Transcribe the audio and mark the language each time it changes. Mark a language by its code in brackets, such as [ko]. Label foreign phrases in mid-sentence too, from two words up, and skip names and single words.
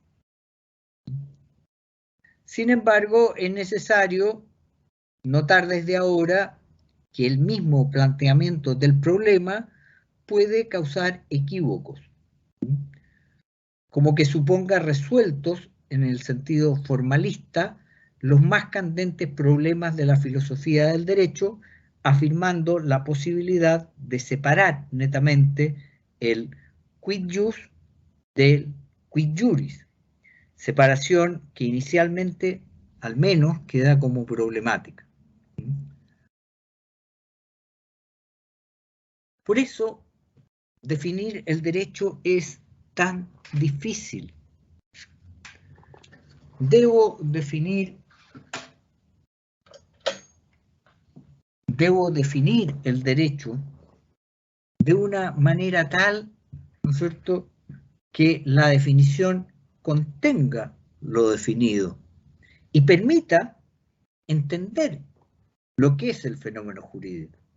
[es] Sin embargo, es necesario notar desde ahora que el mismo planteamiento del problema puede causar equívocos, como que suponga resueltos en el sentido formalista los más candentes problemas de la filosofía del derecho, afirmando la posibilidad de separar netamente el [la] quid jus [es] del [la] quid juris, [es] separación que inicialmente, al menos, queda como problemática. Por eso, definir el derecho es tan difícil. Debo definir el derecho de una manera tal, ¿no es cierto?, que la definición contenga lo definido y permita entender lo que es el fenómeno jurídico.